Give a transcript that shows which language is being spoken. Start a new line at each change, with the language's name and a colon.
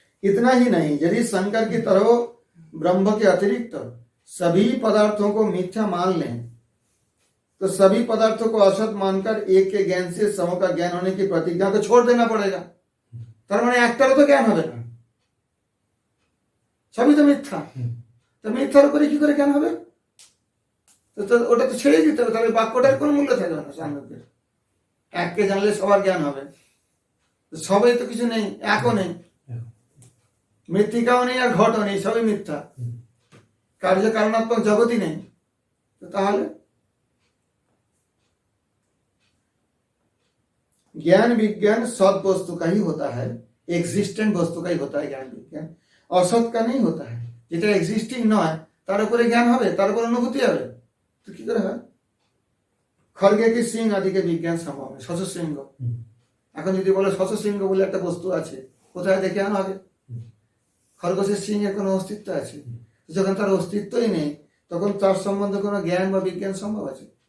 Hindi: इतना ही नहीं, यदि शंकर की तरह ब्रह्म के अतिरिक्त सभी पदार्थों को मिथ्या मान लें तो सभी पदार्थों को असत मानकर एक के ज्ञान से समूह का ज्ञान होने की प्रतिज्ञा को छोड़ देना पड़ेगा।
Bangla: তার মানে একটারও তো জ্ঞান হবে না, সবই তো মিথ্যা। তো মিথ্যার উপরে কি করে জ্ঞান হবে? তো ওটা তো ছেড়ে দিতে হবে, তাহলে বাক্যটার কোনো মূল্য থাকবে না। সাংখ্যের এককে জানলে সবার জ্ঞান হবে, সবাই তো কিছু নেই, একও নেই, মৃত্তিকাও নেই আর ঘটও নেই, সবই মিথ্যা। কার্য কারণাত্মক জগতই নেই,
Hindi: তাহলে ज्ञान विज्ञान सत वस्तु का ही होता है, एग्जिस्टेंट वस्तु का ही होता है ज्ञान विज्ञान, असत का नहीं होता है।
Bangla: যেটা এক্সিস্টিং নয় তার উপরে জ্ঞান হবে, তার উপরে অনুভূতি হবে, তো কি করে হয়? খড়গে কি সিং আদিকে বিজ্ঞান সম্ভব হয়, শশশৃঙ্গ। এখন যদি বলে শশশৃঙ্গ বলে একটা বস্তু আছে, কোথায় দেখে আনা হবে? খরগোশের সিং এর কোনো অস্তিত্ব আছে? যখন তার অস্তিত্বই নেই তখন তার সম্বন্ধে কোনো জ্ঞান বা বিজ্ঞান সম্ভব আছে?